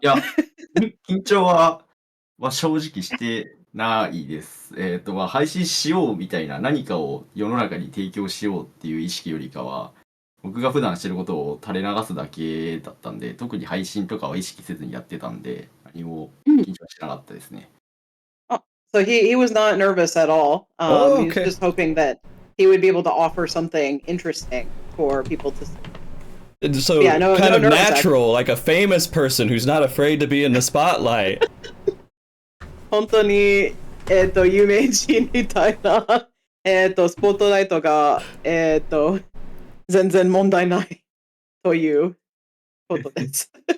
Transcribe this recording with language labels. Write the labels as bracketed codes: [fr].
[ja] いや、緊張は正直してないです。まあ、配信しようみたいな何かを世の中に提供しようっていう意識よりかは、僕が普段してることを垂れ流すだけだったんで、特に配信とかは意識せずにやってたんで、何も緊張してなかったですね。 [en] So he was not nervous at all. He was just hoping that he would be able to offer something interesting for people to see. So kind of natural, like a famous person who's not afraid to be in the spotlight. [ja] 本当に、有名人みたいな、スポットライトが、全然問題ないということです。